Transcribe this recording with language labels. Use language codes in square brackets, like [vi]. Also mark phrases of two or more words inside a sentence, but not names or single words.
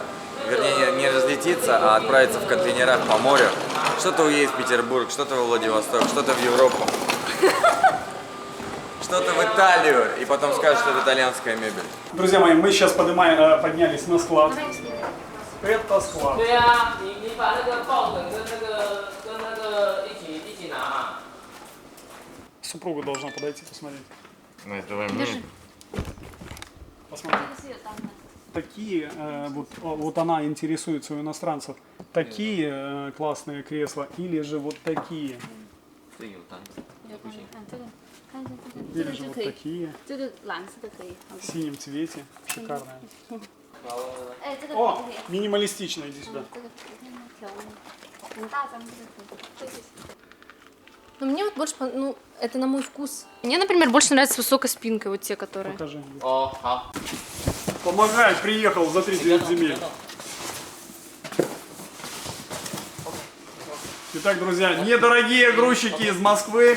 [ru] Вернее, не разлетится, а отправится в контейнерах по морю. Что-то уедет в Петербург, что-то во Владивосток, что-то в Европу. Что-то в Италию. И потом скажут, что это итальянская мебель. Друзья мои, мы сейчас поднялись на склад. Это склад. [zh] 对啊，你把那个抱枕跟那个一起拿嘛。 [ru] Супруга должна подойти посмотреть. Ну, это давай мне. Посмотри. Такие, вот она интересуется у иностранцев, такие классные кресла или же вот такие. [zh] 看这个，看一下这个， [ru] Или [zh] 这个 [ru] же [zh] 就 [ru] вот [zh] 可以， [ru] такие, [zh] 这个蓝色的可以。 [ru] в синем цвете, шикарные. [zh] 哎，这个 [ru] О, [zh] 可以， [ru] минималистично, иди сюда. [zh] 这个你看条纹，很大张，这个可以。对对。 [ru] Но мне вот больше, ну, это на мой вкус. Мне, например, больше нравится с высокой спинкой, вот те, которые. Покажи. [zh] 哦，好。 [ru] Помогай, приехал за 39 земель. Итак, друзья, недорогие грузчики из Москвы.